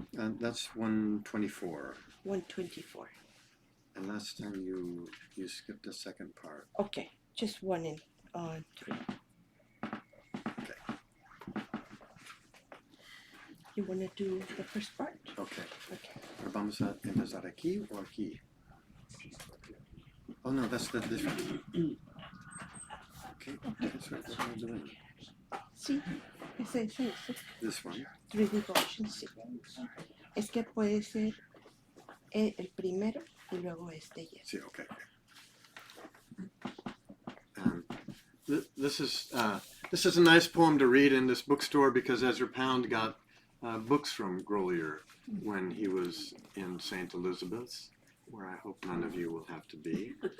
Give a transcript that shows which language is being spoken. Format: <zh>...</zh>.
<en>That's 124. 124. And last time you skipped the second part. Okay, just 1 and 3. Okay. You want to do the first part? Okay. Okay.</en> <es>Vamos a empezar aquí o aquí?</es> <en>Oh no, that's this one. Okay, that's what I'm doing.</en> <es>Sí, ese.</es> <en>This one. 3 devotions, sí.</en> <es>Es que puede ser el primero y luego este y este.</es> <en>See, okay. This is a nice poem to read in this bookstore because Ezra Pound got books from Grolier when he was in St. Elizabeth's, where I hope none of you will have to be.</en>